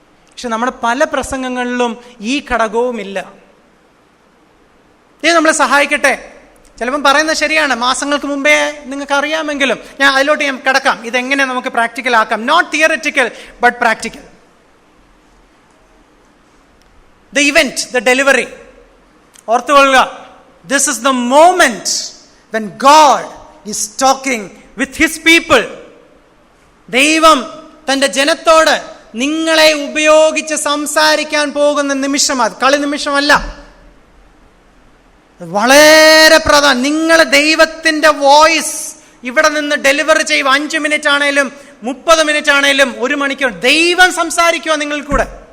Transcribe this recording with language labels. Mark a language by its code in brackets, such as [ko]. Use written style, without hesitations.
[ml] പക്ഷെ നമ്മുടെ പല പ്രസംഗങ്ങളിലും ഈ ഘടകവുമില്ല. ഇത് നമ്മളെ സഹായിക്കട്ടെ. ചിലപ്പം പറയുന്നത് ശരിയാണ്, മാസങ്ങൾക്ക് മുമ്പേ നിങ്ങൾക്ക് അറിയാമെങ്കിലും ഞാൻ അതിലോട്ട് ഞാൻ കിടക്കാം. ഇതെങ്ങനെ നമുക്ക് പ്രാക്ടിക്കൽ ആക്കാം? [en] Not theoretical but practical. The event, the delivery. [ml] ഓർത്തുകൊള്ളുക, [en] This is the moment when God is talking with his people. [ml] ദൈവം തന്റെ ജനത്തോട് നിങ്ങളെ ഉപയോഗിച്ച് സംസാരിക്കാൻ പോകുന്ന നിമിഷം. അത് കളി നിമിഷമല്ല, വളരെ പ്രധാനം. നിങ്ങൾ ദൈവത്തിന്റെ വോയിസ് ഇവിടെ നിന്ന് ഡെലിവറി ചെയ്യുക. 5 മിനിറ്റ് ആണേലും 30 മിനിറ്റ് ആണേലും 1 മണിക്കൂർ ദൈവം സംസാരിക്കുക നിങ്ങൾ കൂടെ.